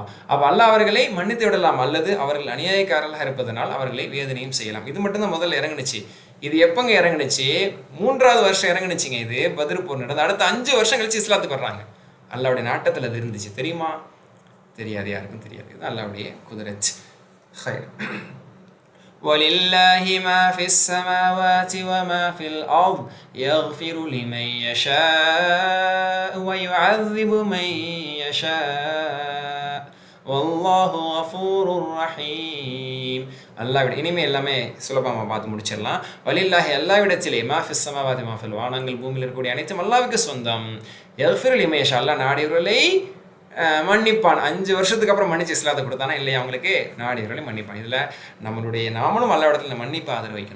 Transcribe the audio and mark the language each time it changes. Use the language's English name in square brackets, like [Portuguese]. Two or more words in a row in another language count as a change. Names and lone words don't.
[Tamil] அப்போ அல்லாஹ் அவர்களை மன்னித்து விடலாம், அல்லது அவர்கள் அநியாயக்காரர்களாக இருப்பதனால் அவர்களை வேதனையும் செய்யலாம். இது மட்டும்தான் முதல்ல இறங்குனுச்சு. இது எப்பங்க இறங்குனுச்சு? 3வது வருஷம் இறங்குனுச்சுங்க. இது பத்ர் போர் நடந்து அடுத்த 5 வருஷம் கழிச்சு இஸ்லாத்துக்கு வர்றாங்க. அல்லாஹ்வுடைய நாட்டத்தில் அது இருந்துச்சு. தெரியுமா? தெரியாது, யாருக்கும் தெரியாது. இது அல்லாஹ்வுடைய குதிரத். [Arabic] وَلِلَّهِ مَا فِي السَّمَاوَاتِ وَمَا فِي الْأَرْضِ يَغْفِرُ لِمَن يَشَاءُ وَيُعَذِّبُ مَن يَشَاءُ وَاللَّهُ غَفُورٌ رَحِيمٌ. [Tamil] அல்லாஹ்விட இனிமே எல்லாமே சுலபமாக பார்த்து முடிச்சிடலாம். வலில்லாஹி அல்லாஹ்விடத்திலே [Arabic] ما في السماوات ما في [Tamil] வானங்கள் பூமியில் இருக்கக்கூடிய அனைத்தும் அல்லாஹ்வுக்கு சொந்தம். [Arabic] يغفر لمن يشاء [Tamil] அல்லாஹ் நாடியவர்களை மன்னிப்பான். 5 வருஷத்துக்கு அப்புறம் மன்னிச்சு இஸ்லாத்தை கொடுத்தானா இல்லையா? அவங்களுக்கு நாடியவர்களை மன்னிப்பான். இதில் நம்மளுடைய நாமளும் அல்லா இடத்துல மன்னிப்பை ஆதரவு வைக்கணும்.